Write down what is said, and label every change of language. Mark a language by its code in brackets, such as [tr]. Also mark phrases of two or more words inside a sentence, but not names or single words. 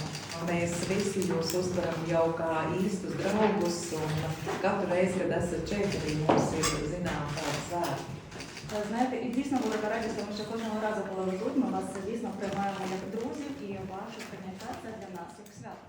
[lv] Mēs visi jūs uztveram jau kā īstus draugus, un katru reizi, kad esat šeit, arī mums ir zinām tāda svēta. [uk] Знаєте, і дійсно велика радість, тому що кожного разу, коли ви тут, ми вас дійсно приймаємо як друзів, і ваше прийняття це для нас як